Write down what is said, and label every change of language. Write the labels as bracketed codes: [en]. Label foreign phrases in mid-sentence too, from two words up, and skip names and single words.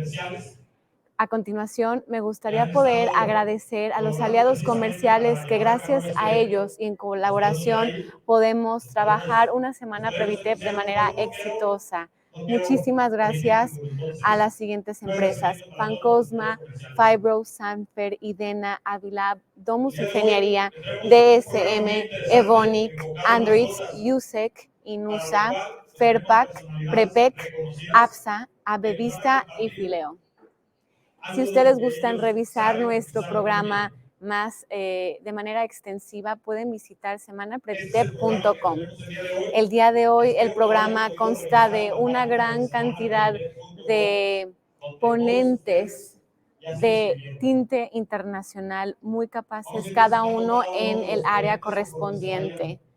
[es] A continuación, me gustaría poder agradecer a los aliados comerciales que gracias a ellos y en colaboración podemos trabajar una semana Previtep de manera exitosa. Muchísimas gracias a las siguientes empresas: Pancosma, Fibro, Sanfer, Idena, Avilab, Domus Ingeniería, DSM, Evonik, Andritz, USEC, Inusa, Ferpac, Prepec, APSA, Avevista y Fileo. Si ustedes gustan revisar nuestro programa más de manera extensiva, pueden visitar semanaprevitep.com. El día de hoy el programa consta de una gran cantidad de ponentes de tinte internacional muy capaces, cada uno en el área correspondiente.